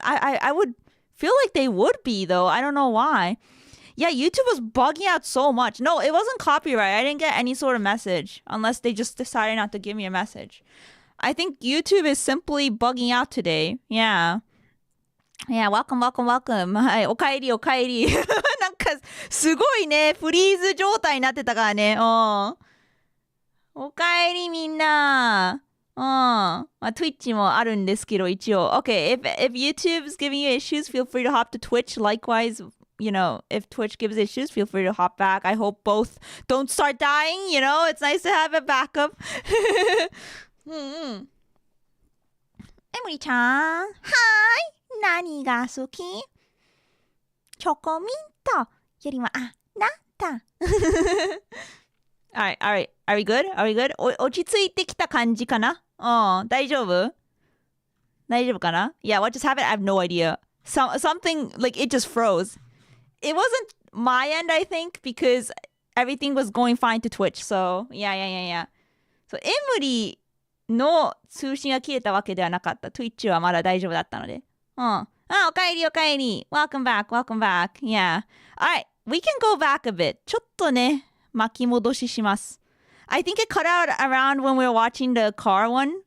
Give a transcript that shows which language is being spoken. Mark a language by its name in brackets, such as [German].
[English] I would feel like they would be, though. I don't know why. Yeah, YouTube was bugging out so much. No, it wasn't copyright. I didn't get any sort of message, unless they just decided not to give me a message. I think YouTube is simply bugging out today. Yeah. Yeah, welcome. [Japanese] はい、おかえり。なんか、すごいね、フリーズ状態になってたからね。おかえりみんな。まあ、Twitch もあるんですけど、一応。 [English] Okay, if YouTube's giving you issues, feel free to hop to Twitch. Likewise, you know, if Twitch gives issues, feel free to hop back. I hope both don't start dying, you know? It's nice to have a backup. [Japanese] エムリちゃん。はーい。何が好き？チョコミントよりもあなた。 [English] Alright. Are we good? [Japanese] 落ち着いてきた感じかな？大丈夫かな？ [English] Yeah, what just happened? I have no idea. Something, like, it just froze. It wasn't my end, I think, because everything was going fine to Twitch. So, yeah. [Japanese] So, エムリの通信が切れたわけではなかった。 Twitch はまだ大丈夫だったので。おかえり。 [English] Welcome back. Yeah. Alright, we can go back a bit. [Japanese] ちょっとね、巻き戻しします。 [English] I think it cut out around when we were watching the car one.